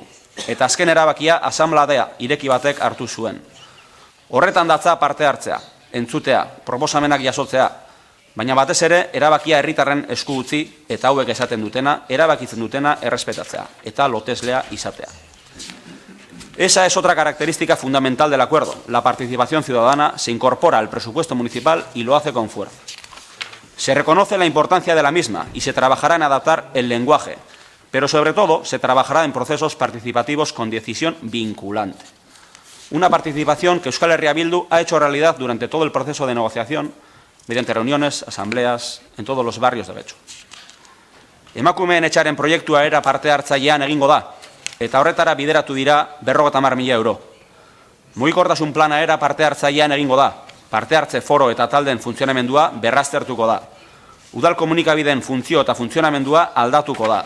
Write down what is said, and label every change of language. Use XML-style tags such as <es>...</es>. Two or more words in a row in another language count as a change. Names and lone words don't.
<eu>Eta azken erabakia asanbladea ireki batek hartu zuen. Horretan datza parte hartzea, entzutea, proposamenak jasotzea, baina batez ere erabakia herritarren esku utzi eta hauek esaten dutena, erabakitzen dutena errespetatzea eta loteslea izatea.</eu> <es>Esa es otra característica fundamental del acuerdo. La participación ciudadana se incorpora al presupuesto municipal y lo hace con fuerza. Se reconoce la importancia de la misma y se trabajará en adaptar el lenguaje, pero sobre todo se trabajará en procesos participativos con decisión vinculante. Una participación que Euskal Herria Bildu ha hecho realidad durante todo el proceso de negociación, mediante reuniones, asambleas, en todos los barrios de Getxo.</es> <eu>Emakumeen etxaren proiektua era parte hartzailean egingo da, eta horretara bideratu dira 50.000 euro. Mugikortasun plana era parte hartzailean egingo da, parte hartze foro eta taldeen funtzionamendua berraztertuko da. Udal komunikabideen funtzio eta funtzionamendua aldatuko da.</eu>